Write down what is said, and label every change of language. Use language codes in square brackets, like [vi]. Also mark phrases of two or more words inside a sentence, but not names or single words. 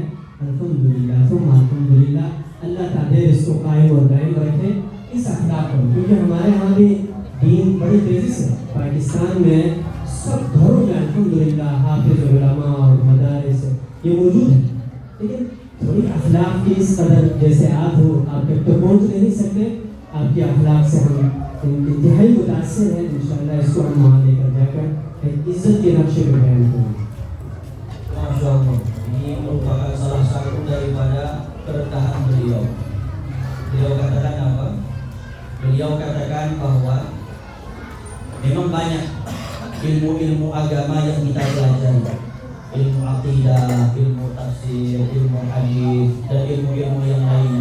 [ur] الحمدللہ اللہ تعالیٰ اس کو قائم اور دائم رکھے اس اخلاق کو، کیونکہ ہمارے یہاں بھی دین بڑی تیزی سے پاکستان میں سب گھروں میں الحمدللہ حافظ علما اور مدارس یہ موجود ہے، لیکن تھوڑی اخلاق کی اس قدر جیسے آپ ہو، آپ تک تو پہنچ نہیں سکتے، آپ کی اخلاق سے ہم انتہائی متاثر ہیں. انشاءاللہ اس کو ہم وہاں لے کر جا کر ایک عزت کے نقشے پر بیان کریں گے. [ar] ما شاء الله, [id] ini merupakan salah satu daripada kerendahan beliau. Beliau katakan apa? Beliau katakan bahwa memang banyak ilmu-ilmu agama yang kita pelajari, ilmu akidah, ilmu tafsir, ilmu hadis, dan ilmu-ilmu yang lainnya.